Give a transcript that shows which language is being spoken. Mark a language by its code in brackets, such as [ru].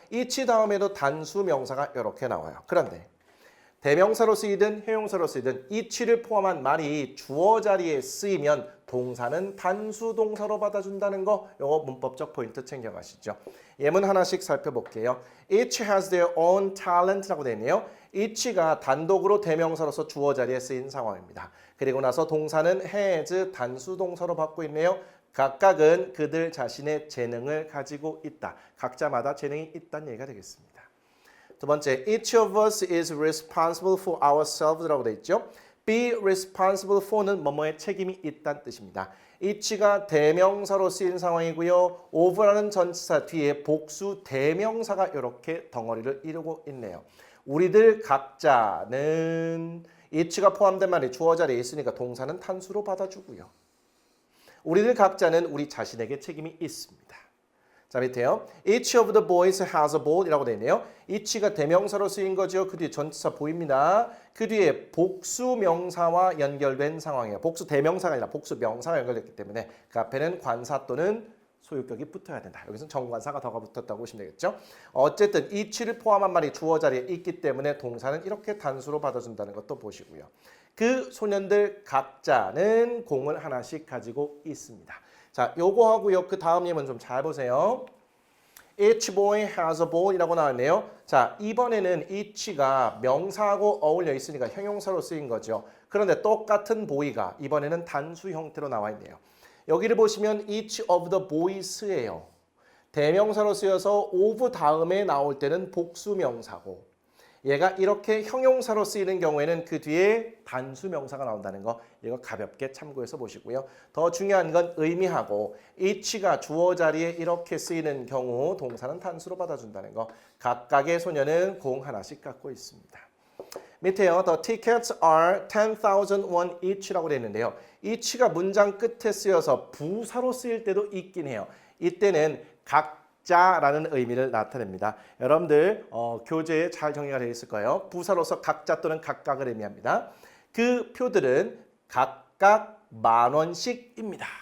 [ko] each 다음에도 단수 명사가 이렇게 나와요. 그런데 대명사로 쓰이든 형용사로 쓰이든 each를 포함한 말이 주어 자리에 쓰이면 동사는 단수 동사로 받아준다는 거 요거 문법적 포인트 챙겨가시죠. 예문 하나씩 살펴볼게요. [en] Each has their own talent라고 [ko] 되어 있네요. each가 단독으로 대명사로서 주어 자리에 쓰인 상황입니다. 그리고 나서 동사는 has 단수 동사로 받고 있네요. 각각은 그들 자신의 재능을 가지고 있다. 각자마다 재능이 있다는 얘기가 되겠습니다. 두 번째, [en] each of us is responsible for oursels라고 [ko] 되어 있죠. be responsible for는 뭐뭐에 책임이 있다는 뜻입니다. each가 대명사로 쓰인 상황이고요. of라는 전치사 뒤에 복수 대명사가 이렇게 덩어리를 이루고 있네요. 우리들 각자는 each가 포함된 말이 주어 자리에 있으니까 동사는 단수로 받아주고요. 우리들 각자는 우리 자신에게 책임이 있습니다. 자, 밑에요. [en] Each of the boys has a ball [ko] 이라고 되어 있네요. each가 대명사로 쓰인 거죠. 그 뒤에 전치사 보입니다. 그 뒤에 복수 명사와 연결된 상황이에요. 복수 대명사가 아니라 복수 명사가 연결됐기 때문에 그 앞에는 관사 또는 소유격이 붙어야 된다. 여기서는 정관사가 더가 붙었다고 보시면 되겠죠. 어쨌든 each를 포함한 말이 주어 자리에 있기 때문에 동사는 이렇게 단수로 받아준다는 것도 보시고요. 그 소년들 각자는 공을 하나씩 가지고 있습니다. 자, 요거 하고요. 그 다음 예문 좀 잘 보세요. [en] Each boy has a ball [ko] 이라고 나왔네요. 자, 이번에는 each가 명사하고 어울려 있으니까 형용사로 쓰인 거죠. 그런데 똑같은 boy가 이번에는 단수 형태로 나와 있네요. 여기를 보시면 [en] each of the boys [ko] 예요. 대명사로 쓰여서 of 다음에 나올 때는 복수 명사고 얘가 이렇게 형용사로 쓰이는 경우에는 그 뒤에 단수 명사가 나온다는 거 이거 가볍게 참고해서 보시고요. 더 중요한 건 의미하고 each가 주어 자리에 이렇게 쓰이는 경우 동사는 단수로 받아준다는 거 각각의 소녀는 공 하나씩 갖고 있습니다. 밑에요. [en] The tickets are 10,000 won each라고 [ko] 되어 있는데요. each가 문장 끝에 쓰여서 부사로 쓰일 때도 있긴 해요. 이때는 각자라는 의미를 나타냅니다. 여러분들 교재에 잘 정리가 되어 있을 거예요. 부사로서 각자 또는 각각을 의미합니다. 그 표들은 각각 10,000원씩입니다.